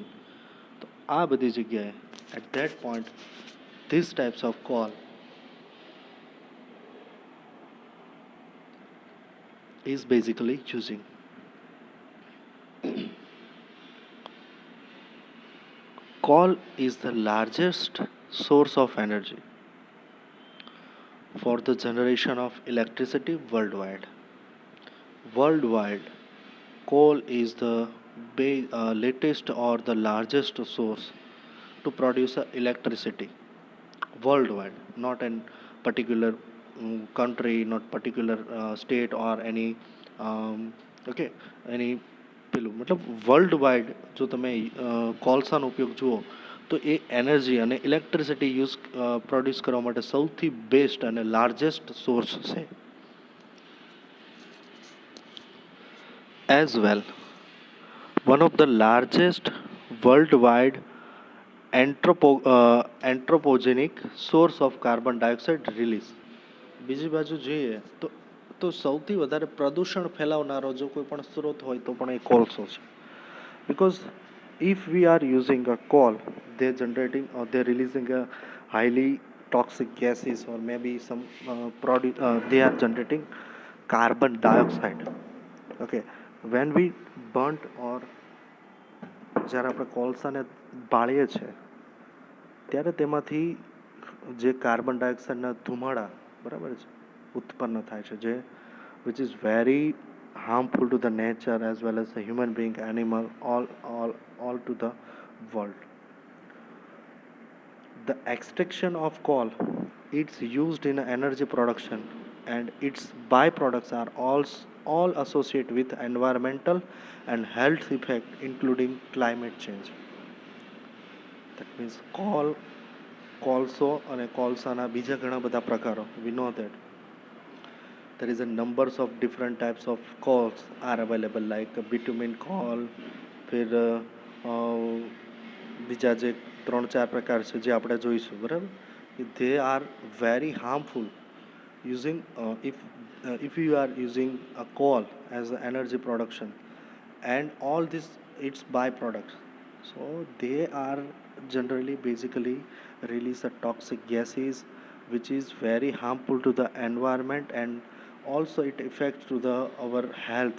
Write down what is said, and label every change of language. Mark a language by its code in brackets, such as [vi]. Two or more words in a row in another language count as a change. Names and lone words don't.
[gu] તો આ બધી જગ્યાએ [en] at that point these types of coal is basically using. Coal is the largest source of energy for the generation of electricity worldwide. Worldwide, coal is the latest or the largest source to produce electricity worldwide, not in particular country, not particular state or any okay, any [gu] પેલું મતલબ વર્લ્ડ વાઇડ જો તમે કોલસાનો ઉપયોગ જુઓ તો એ એનર્જી અને ઇલેક્ટ્રિસિટી પ્રોડ્યુસ કરવા માટે સૌથી બેસ્ટ અને લાર્જેસ્ટ સોર્સ છે. [en] As well, one of the largest worldwide anthropogenic source of carbon dioxide release. [gu] બીજી બાજુ જોઈએ તો સૌથી વધારે પ્રદૂષણ ફેલાવનારો જો કોઈ પણ સ્ત્રોત હોય તો પણ એ કોલસો છે. [en] Because if we are using a coal, they're generating or they're releasing a highly toxic gases, or maybe some they are generating carbon dioxide. Okay, when we burnt or [gu] જ્યારે આપણે કોલસાને બાળીએ છીએ ત્યારે તેમાંથી જે કાર્બન ડાયોક્સાઇડના ધુમાડા, બરાબર છે, ઉત્પન્ન થાય છે, જે [en] which is very harmful to the nature as well as the human being, animal, all to the world. The extraction of coal, it's used in energy production, and its byproducts are all associated with environmental and health effect, including climate change. That means [gu] કોલસો અને કોલસાના બીજા ઘણા બધા પ્રકારો, [en] we know that there is a numbers of different types of coals are available, like bitumen coal, [gu] फिर બીજા જે 3-4 પ્રકાર છે જે આપણે જોઈશું, બરાબર. [en] They are very harmful using if you are using a coal as an energy production, and all this its byproducts, so they are generally basically release a toxic gases which is very harmful to the environment, and also it affects to the our health.